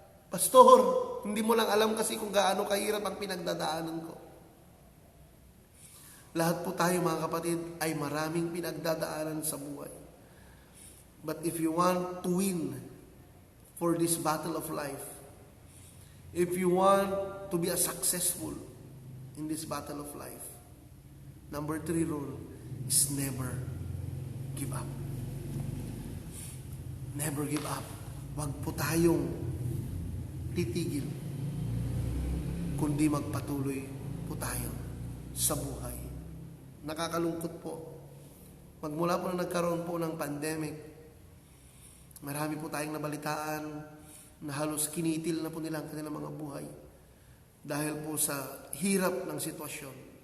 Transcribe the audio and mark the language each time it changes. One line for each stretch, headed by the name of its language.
Filipino: Pastor, hindi mo lang alam kasi kung gaano kahirap ang pinagdadaanan ko. Lahat po tayo, mga kapatid, ay maraming pinagdadaanan sa buhay.
English: But if you want to win for this battle of life, if you want to be a successful in this battle of life, number 3 rule is never give up. Never give up.
Filipino: Huwag po tayong titigil, kundi magpatuloy po tayo sa buhay. Nakakalungkot po. Magmula po na nagkaroon po ng pandemic, marami po tayong nabalitaan na halos kinitil na po nila ang kanilang mga buhay dahil po sa hirap ng sitwasyon.